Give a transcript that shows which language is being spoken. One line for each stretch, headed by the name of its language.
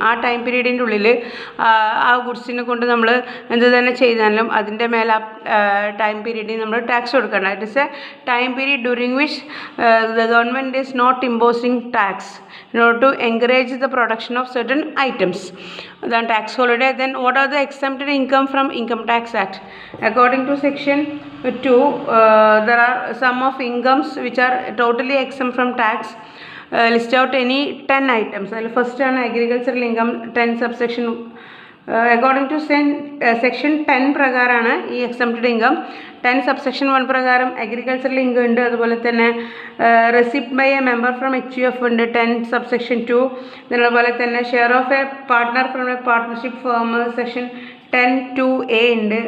Malayalam: ആ ടൈം പീരീഡിൻ്റെ ഉള്ളിൽ ആ ഗുഡ്സിനെ കൊണ്ട് നമ്മൾ എന്ത് തന്നെ ചെയ്താലും അതിൻ്റെ മേലെ ടൈം പീരീഡിൽ നമ്മൾ ടാക്സ് കൊടുക്കണം.
English: It is a time period during which the government is not imposing tax in order to encourage the production of certain items. Then tax holiday. Then what are the exempted income from Income Tax Act? According to section 2, there are some of incomes which are totally exempt from tax. List out any 10 items. First one agricultural income, 10 subsection. According to section 10
Malayalam: പ്രകാരമാണ് ഈ exempted income. 10 subsection 1 പ്രകാരം agricultural income ഉണ്ട്. അതുപോലെ തന്നെ
English: receipt by a member from HUF
Malayalam: ഉണ്ട് 10 subsection 2. അതുപോലെ തന്നെ
English: share of a partner from a partnership firm
Malayalam: section 10(2)A ഉണ്ട്.